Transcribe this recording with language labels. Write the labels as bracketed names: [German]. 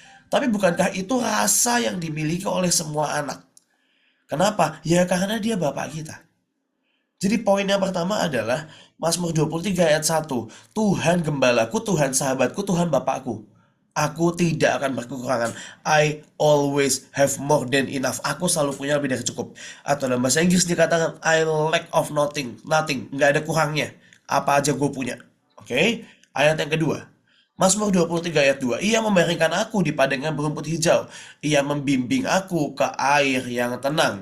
[Indonesian] Tapi bukankah itu rasa yang dimiliki oleh semua anak? Kenapa? Ya karena dia bapak kita. Jadi poin yang pertama adalah Mazmur 23 ayat 1. Tuhan gembalaku, Tuhan sahabatku, Tuhan bapakku. Aku tidak akan berkekurangan. [English] I always have more than enough. [Indonesian] Aku selalu punya lebih dari cukup. Atau dalam bahasa Inggris dikatakan [English] I lack of nothing. [Indonesian] Nggak ada kurangnya. Apa aja gue punya. Oke? Ayat yang kedua. Mazmur 23 ayat 2. Ia membaringkan aku di padang yang berumput hijau. Ia membimbing aku ke air yang tenang.